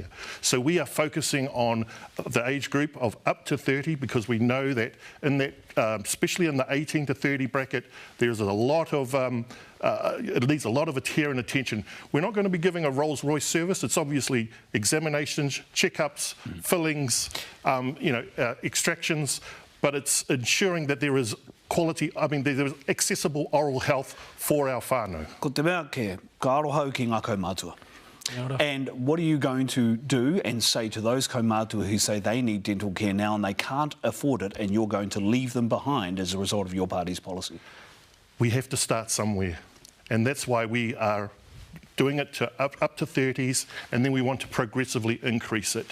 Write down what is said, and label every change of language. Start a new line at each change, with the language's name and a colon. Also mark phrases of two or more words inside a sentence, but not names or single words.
English: So we are focusing on the age group of up to 30 because we know that in that, especially in the 18 to 30 bracket, there's a lot of it needs a lot of care and attention. We're not going to be giving a Rolls-Royce service. It's obviously examinations, checkups, fillings, extractions. but it's ensuring that there is quality, there is accessible oral health for our whānau.
Māori: Ko te mea ke, ka arohau ki ngā kaumātua.
English: And what are you going to do and say to those kaumātua who say they need dental care now and they can't afford it and you're going to leave them behind as a result of your party's policy? We have to start somewhere, and that's why we are doing it to up to 30s, and then we want to progressively increase it.